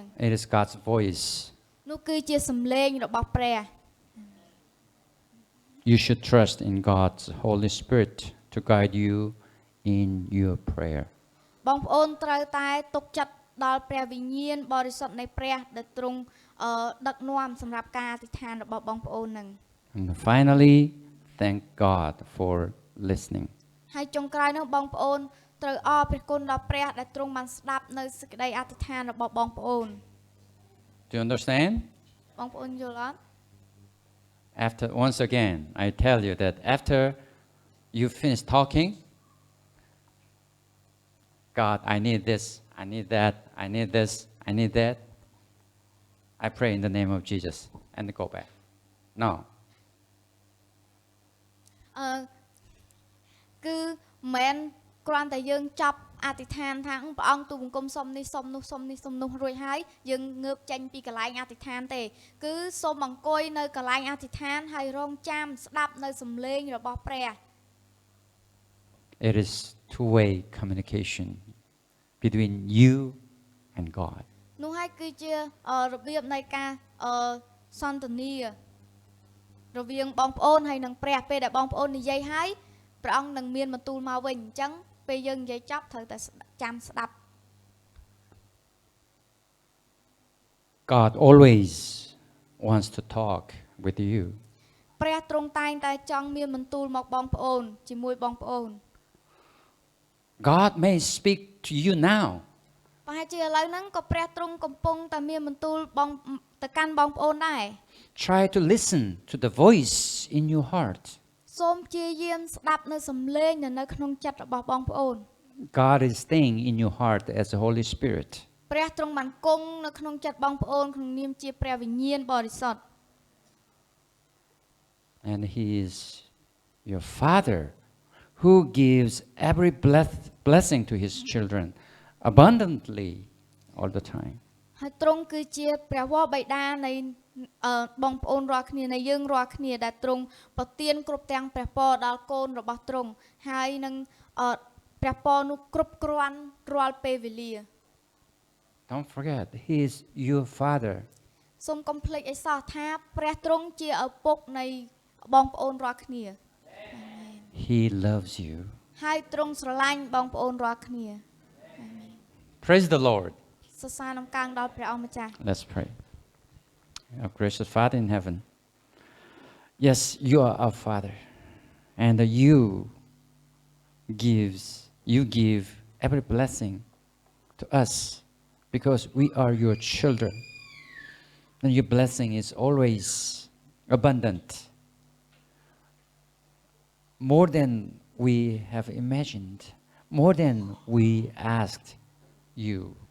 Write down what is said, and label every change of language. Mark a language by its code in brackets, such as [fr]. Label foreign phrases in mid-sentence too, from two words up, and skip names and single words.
[en] It is God's voice. [km] នោះគឺជាសំឡេងរបស់ព្រះ [en] You should trust in God's Holy Spirit to guide you in your prayer. [km] បងប្អូនត្រូវតែទុកចិត្តដល់ព្រះវិញ្ញាណបរិសុទ្ធនៃព្រះដែលទ្រង់ដឹកនាំសម្រាប់ការអធិដ្ឋានរបស់បងប្អូនហ្នឹង [en] And finally, thank God for listening. [km] ហើយចុងក្រោយនោះបងប្អូនត្រូវអរព្រះគុណដល់ព្រះដែលទ្រង់បានស្ដាប់នៅសេចក្តីអធិដ្ឋានរបស់បងប្អូន [en] Do you understand? [km] បងប្អូនយល់អត់ [en] Once again, I tell you that after you finish talking, God, I need this, I need that, I need this, I need that. I pray in the name of Jesus. and go back. No. [km] អឺគឺមិនមែនគ្រាន់តែយើងចប់អធិដ្ឋានថាព្រះអង្គទូលបង្គំសុំនេះសុំនោះសុំនេះសុំនោះរួចហើយយើងងើបចេញពីកន្លែងអធិដ្ឋានទេគឺសូមអង្គុយនៅកន្លែងអធិដ្ឋានហើយរងចាំស្ដាប់នៅសំឡេងរបស់ព្រះ [en] It is two-way communication between you and God. [km] នោះហើយគឺជារបៀបនៃការសន្ទនារវាងបងប្អូនហើយនិងព្រះពេលដែលបងប្អូននិយាយហើយព្រះអង្គនឹងមានបន្ទូលមកវិញអញ្ចឹងពេលយើងនិយាយចប់ត្រូវតែចាំស្ដាប់ [en] God always wants to talk with you. [km] ព្រះទ្រង់តែងតែចង់មានបន្ទូលមកបងប្អូនជាមួយបងប្អូន [en] God may speak to you now. [km] ប្រហែលជាឥឡូវហ្នឹងក៏ព្រះទ្រង់កំពុងតែមានបន្ទូលបងទៅកាន់បងប្អូនដែរ [en] Try to listen to the voice in your heart. [km] សូមព្យាយាមស្ដាប់នៅសំឡេងនៅក្នុងចិត្តរបស់បងប្អូន [en] God is staying in your heart as the Holy Spirit. [km] ព្រះទ្រង់បានគង់នៅក្នុងចិត្តបងប្អូនក្នុងនាមជាព្រះវិញ្ញាណបរិសុទ្ធ [en] And He is your Father who gives every blessing to His children abundantly all the time. [km] ហើយទ្រង់គឺជាព្រះវរបិតានៃបងប្អូនរាល់គ្នានៃយើងរាល់គ្នាដែលទ្រង់ប្រទានគ្រប់ទាំងព្រះពរដល់កូនរបស់ទ្រង់ហើយនឹងព្រះពរនោះគ្រប់គ្រាន់រាល់ពេលវេលា [en] Don't forget, He is your Father. [km] សូមកុំភ្លេចអីសោះថាព្រះទ្រង់ជាឪពុកនៃបងប្អូនរាល់គ្នា [en] He loves you. [km] ហើយទ្រង់ស្រឡាញ់បងប្អូនរាល់គ្នា [en] Praise the Lord. [km] សរសើរនាំកាងដល់ព្រះអង្គម្ចាស់ [en] Let's pray. Our gracious Father in heaven, yes, you are our Father, and you give every blessing to us because we are your children, and your blessing is always abundant, more than we have imagined, more than we asked you.